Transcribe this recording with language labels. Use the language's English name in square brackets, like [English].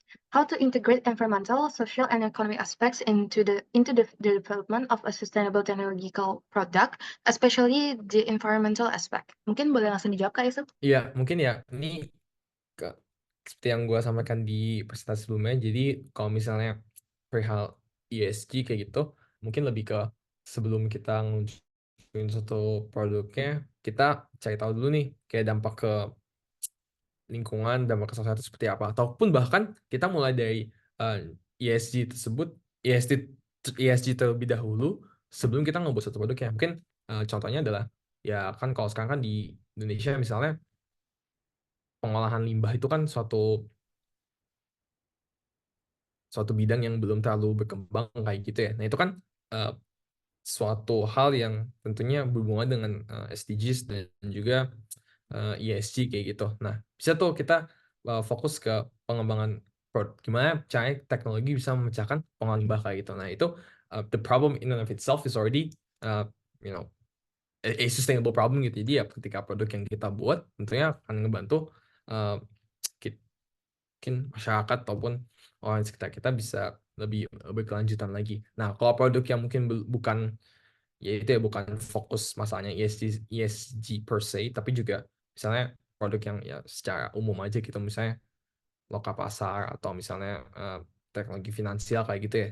[English] How to integrate environmental, social, and economic aspects into the development of a sustainable technological product, especially the environmental aspect. [Indonesian] Mungkin boleh langsung dijawab Kak Yusuf? Iya, mungkin ya. Ini seperti yang gue sampaikan di presentasi sebelumnya. Jadi kalau misalnya perihal ESG kayak gitu, mungkin lebih ke sebelum kita ngeluncurin suatu produknya, kita cari tahu dulu nih kayak dampak ke lingkungan, dampak ke sosial itu seperti apa. Ataupun bahkan kita mulai dari ESG tersebut, ESG terlebih dahulu sebelum kita ngebuat satu produknya. Mungkin contohnya adalah ya kan kalau sekarang kan di Indonesia misalnya pengolahan limbah itu kan suatu bidang yang belum terlalu berkembang kayak gitu ya. Nah, itu kan uh, suatu hal yang tentunya berhubungan dengan SDGs dan juga ESG kayak gitu. Nah, bisa tuh kita fokus ke pengembangan gimana caranya teknologi bisa memecahkan pengolahan limbah kayak gitu. [English] Nah, itu the problem in and of itself is already uh, you know a sustainable problem gitu. [Indonesian] Jadi ya ketika produk yang kita buat tentunya akan ngebantu uh, mungkin masyarakat ataupun orang di sekitar kita bisa lebih berkelanjutan lagi. Nah, kalau produk yang mungkin bukan ya itu ya bukan fokus masalahnya ESG per se, tapi juga misalnya produk yang ya secara umum aja gitu, misalnya loka pasar atau misalnya teknologi finansial kayak gitu ya.